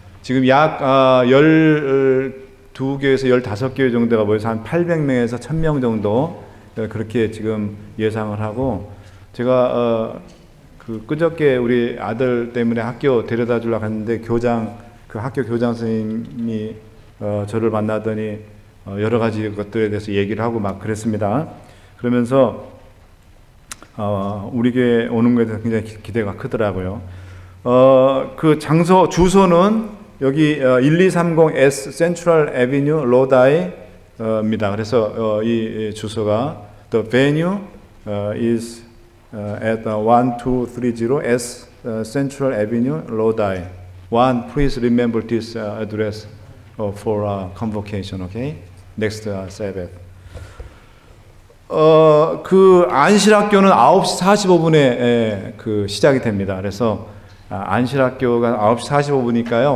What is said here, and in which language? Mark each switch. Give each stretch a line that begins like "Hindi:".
Korean: 지금 약 12개에서 15개 정도가 모여서 한 800명에서 1000명 정도 그렇게 지금 예상을 하고, 제가 그저께 우리 아들 때문에 학교 데려다 주려고 했는데 그 학교 교장 선생님이 저를 만나더니 여러 가지 것들에 대해서 얘기를 하고 막 그랬습니다. 그러면서 우리 교회 오는 것에 대해서 굉장히 기대가 크더라고요. 그 장소 주소는 여기 1230S 센트럴 애비뉴 로다이입니다. 그래서 이 주소가
English: the venue is at 1230 S Central Avenue, Lodi. One, please remember this address for convocation. Okay, next Sabbath.
Korean: 그 안실학교는 9시 45분에 그 시작이 됩니다. 그래서 안실학교가 9시 45분이니까요.